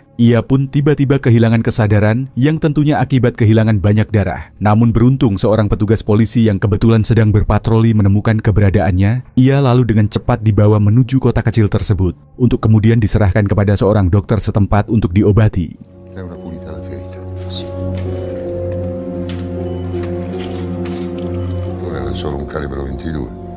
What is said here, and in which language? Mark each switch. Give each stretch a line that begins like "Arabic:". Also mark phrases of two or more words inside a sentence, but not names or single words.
Indonesian: Ia pun tiba-tiba kehilangan kesadaran yang tentunya akibat kehilangan banyak darah. Namun beruntung seorang petugas polisi yang kebetulan sedang berpatroli menemukan keberadaannya. Ia lalu dengan cepat dibawa menuju kota kecil tersebut untuk kemudian diserahkan kepada seorang dokter setempat untuk diobati.
Italian: È una pulita la ferita. Sì. Non era solo un calibro 22.